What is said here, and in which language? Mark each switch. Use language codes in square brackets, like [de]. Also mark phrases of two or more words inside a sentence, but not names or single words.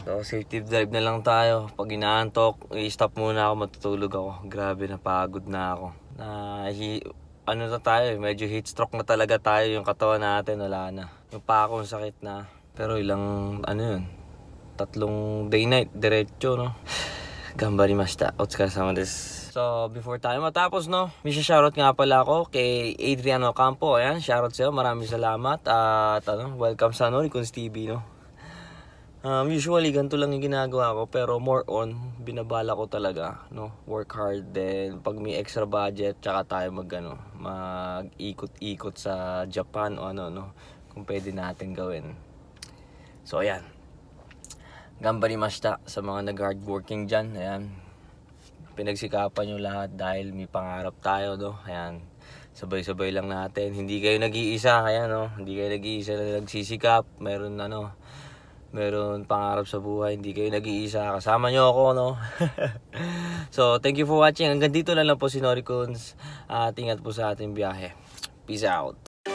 [tl] So, safety drive na lang tayo. Pag inaantok, i-stop muna ako, matutulog ako. Grabe, napagod na ako. Ano na tayo, medyo [en] heat stroke [tl] na talaga tayo. Yung katawan natin, wala na. Yung pakong sakit na. Pero ilang, ano yun? 3 day-night, diretso, no? [ja] Gambarimashita. お疲れ様です. [tl] So, before tayo matapos, no, may shoutout nga pala ako kay Adrian Ocampo. Ayan, shoutout sa'yo. Maraming salamat. At welcome sa Ricon's TV, no. Usually, ganito lang yung ginagawa ko. [en] Pero more on, [tl] binabala ko talaga, no. Work hard din. Pag may [en] extra budget, [tl] tsaka tayo mag-ikot-ikot sa Japan o ano, no. Kung pwede natin gawin. So, ayan. Gambarimashita sa mga nag-hardworking dyan. Ayan. Pinagsikapan nyo lahat dahil may pangarap tayo, no? Ayan, sabay-sabay lang natin. Hindi kayo nag-iisa, kaya no? Hindi kayo nag-iisa na nagsisikap. Meron pangarap sa buhay. Hindi kayo nag-iisa. Kasama nyo ako, no? [en] So, thank you for watching. [tl] Hanggang dito lang po si Noricons. At ingat po sa ating biyahe. [en] Peace out.